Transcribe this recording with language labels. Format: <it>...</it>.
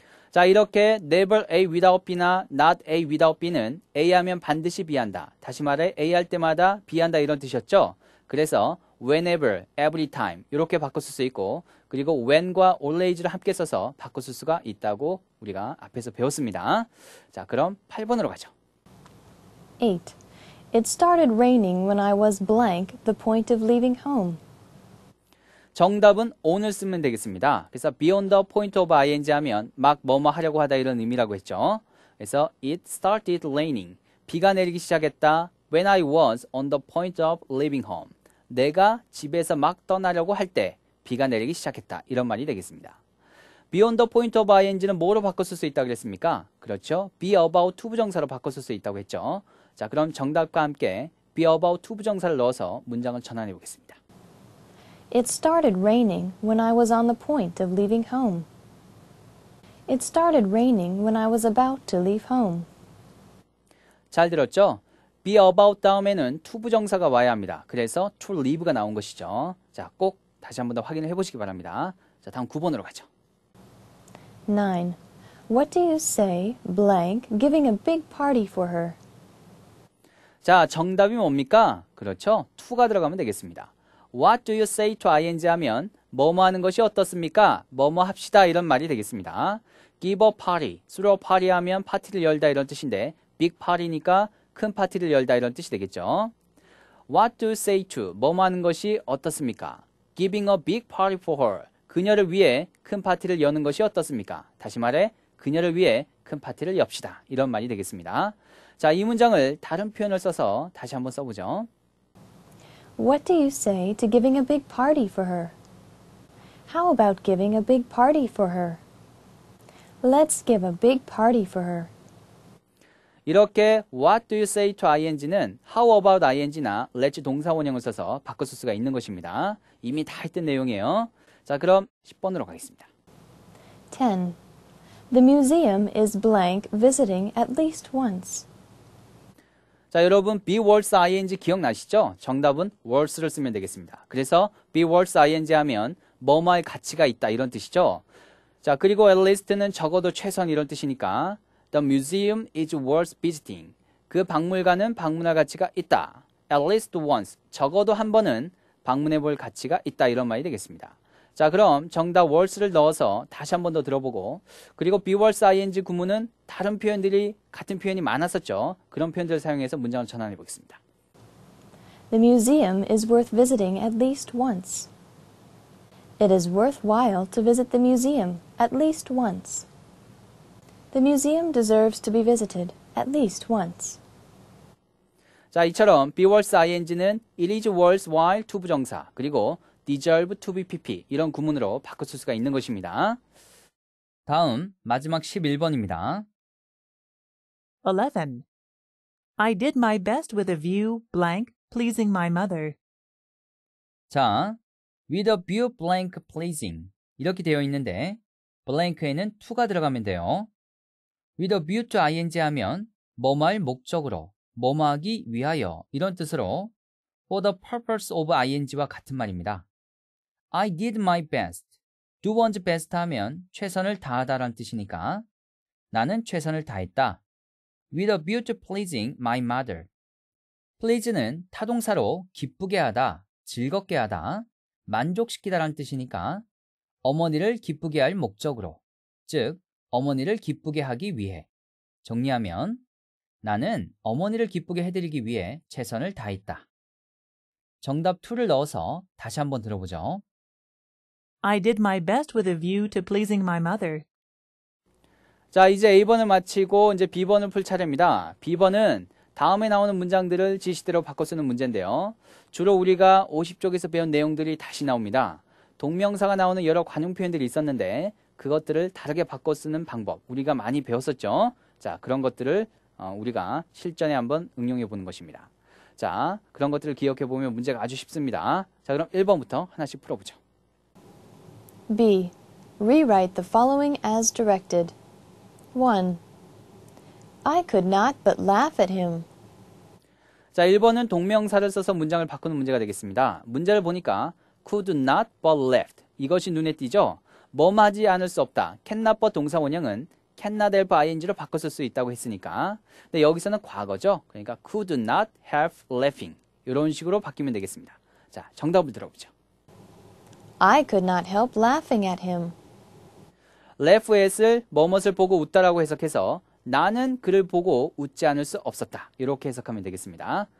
<ko>자, 이렇게</ko> <en>never A without B</en> <ko>나</ko> <en>not A without B</en> <ko>는 A 하면 반드시 B 한다. 다시 말해 A 할 때마다 B 한다 이런 뜻이었죠. 그래서</ko> <en>whenever, every time</en> <ko>이렇게 바꿔 쓸 수 있고 그리고 when과 always를 함께 써서 바꿔 쓸 수가 있다고 우리가 앞에서 배웠습니다. 자, 그럼 8번으로 가죠. 8.</ko> <en>It started raining when I was blank the point of leaving home.</en> <ko>정답은 on을 쓰면 되겠습니다. 그래서</ko> <en>beyond the point of ing</en> <ko>하면 막 뭐뭐 하려고 하다 이런 의미라고 했죠.</ko> <en>그래서 it started raining.</en> <ko>비가 내리기 시작했다.</ko> <en>When I was on the point of leaving home.</en> <ko>내가 집에서 막 떠나려고 할 때 비가 내리기 시작했다. 이런 말이 되겠습니다.</ko> <en>beyond the point of ing</en> <ko>는 뭐로 바꿔 쓸 수 있다고 그랬습니까? 그렇죠.</ko> <en>be about to</en> <ko>부정사로 바꿔 쓸 수 있다고 했죠. 자, 그럼 정답과 함께 be about to 부정사를 넣어서 문장을 전환해 보겠습니다.</ko> <en>It started raining when I was on the point of leaving home. It started raining when I was about to leave home.</en> <ko>잘 들었죠?</ko> <en>be about</en> <ko>다음에는 to 부정사가 와야 합니다. 그래서 to leave가 나온 것이죠. 자, 꼭 다시 한번 더 확인을 해보시기 바랍니다. 자, 다음 9번으로 가죠. 9.</ko> <en>What do you say, blank, giving a big party for her?</en> <ko>자, 정답이 뭡니까? 그렇죠. to가 들어가면 되겠습니다.</ko> <en>What do you say to ing</en> <ko>하면 뭐뭐 하는 것이 어떻습니까? 뭐뭐 합시다 이런 말이 되겠습니다.</ko> <en>Give a party, throw a party</en> <ko>하면 파티를 열다 이런 뜻인데</ko> <en>big party</en> <ko>니까 큰 파티를 열다 이런 뜻이 되겠죠.</ko> <en>What do you say to</en> <ko>뭐뭐 하는 것이 어떻습니까?</ko> <en>Giving a big party for her,</en> <ko>그녀를 위해 큰 파티를 여는 것이 어떻습니까? 다시 말해 그녀를 위해 큰 파티를 엽시다 이런 말이 되겠습니다. 자, 이 문장을 다른 표현을 써서 다시 한번 써보죠.</ko> <en>What do you say to giving a big party for her? How about giving a big party for her? Let's give a big party for her.</en> <ko>이렇게</ko> <en>what do you say to ing</en> <ko>는</ko> <en>how about ing</en> <ko>나 let's 동사원형을 써서 바꿔 쓸 수가 있는 것입니다. 이미 다 했던 내용이에요. 자, 그럼 10번으로 가겠습니다. 10.</ko> <en>The museum is blank visiting at least once.</en> <ko>자, 여러분</ko> <en>be worth ing</en> <ko>기억나시죠? 정답은 worth를 쓰면 되겠습니다. 그래서</ko> <en>be worth ing</en> <ko>하면 뭐뭐할 가치가 있다 이런 뜻이죠. 자, 그리고</ko> <en>at least</en> <ko>는 적어도 최소한 이런 뜻이니까</ko> <en>The museum is worth visiting.</en> <ko>그 박물관은 방문할 가치가 있다.</ko> <en>At least once.</en> <ko>적어도 한 번은 방문해 볼 가치가 있다 이런 말이 되겠습니다. 자, 그럼 정답 worth를 넣어서 다시 한 번 더 들어보고, 그리고</ko> <en>be worth ing</en> <ko>구문은 다른 표현들이 같은 표현이 많았었죠. 그런 표현들을 사용해서 문장을 전환해 보겠습니다.</ko> <en>The museum is worth visiting at least once. It is worthwhile to visit the museum at least once. The museum deserves to be visited at least once.</en> <ko>자, 이처럼</ko> <en>be worth ing</en> <ko>는</ko> <en>it is worthwhile to</en> <ko>부정사, 그리고</ko> <en>deserve to be pp</en> <ko>이런 구문으로 바꿔 쓸 수가 있는 것입니다. 다음 마지막 11번입니다. 11.</ko> <en>I did my best with a view blank pleasing my mother.</en> <ko>자,</ko> <en>with a view blank pleasing</en> <ko>이렇게 되어 있는데 blank에는 to가 들어가면 돼요.</ko> <en>with a view to ing</en> <ko>하면 뭐뭐할 목적으로, 뭐뭐하기 위하여 이런 뜻으로</ko> <en>for the purpose of ing</en> <ko>와 같은 말입니다.</ko> <en>I did my best. do one's best</en> <ko>하면 최선을 다하다라는 뜻이니까 나는 최선을 다했다.</ko> <en>with a view to pleasing my mother.</en> <ko>please는 타동사로 기쁘게 하다, 즐겁게 하다, 만족시키다라는 뜻이니까 어머니를 기쁘게 할 목적으로, 즉 어머니를 기쁘게 하기 위해. 정리하면 나는 어머니를 기쁘게 해드리기 위해 최선을 다했다. 정답 2를 넣어서 다시 한번 들어보죠.</ko> <en>I did my best with a view to pleasing my mother.</en> <ko>자, 이제 A번을 마치고 이제 B번을 풀 차례입니다. B번은 다음에 나오는 문장들을 지시대로 바꿔 쓰는 문제인데요. 주로 우리가 50쪽에서 배운 내용들이 다시 나옵니다. 동명사가 나오는 여러 관용 표현들이 있었는데 그것들을 다르게 바꿔 쓰는 방법 우리가 많이 배웠었죠. 자, 그런 것들을 우리가 실전에 한번 응용해 보는 것입니다. 자, 그런 것들을 기억해 보면 문제가 아주 쉽습니다. 자, 그럼 1번부터 하나씩 풀어보죠.</ko> <en>B. Rewrite the following as directed. 1. I could not but laugh at him.</en> <ko>자, 1번은 동명사를 써서 문장을 바꾸는 문제가 되겠습니다. 문제를 보니까</ko> <en>could not but laughed.</en> <ko>이것이 눈에 띄죠? 뭐하지 않을 수 없다.</ko> <en>cannot but</en> <ko>동사 원형은</ko> <en>cannot help ing</en> <ko>로 바꿔 쓸 수 있다고 했으니까. 근데 여기서는 과거죠. 그러니까</ko> <en>could not help laughing.</en> <ko>이런 식으로 바뀌면 되겠습니다. 자, 정답을 들어보죠.</ko> <en>I could not help laughing at him. laugh at</en> <ko>을 뭐뭇을 보고 웃다라고 해석해서 나는 그를 보고 웃지 않을 수 없었다. 이렇게 해석하면 되겠습니다.</ko>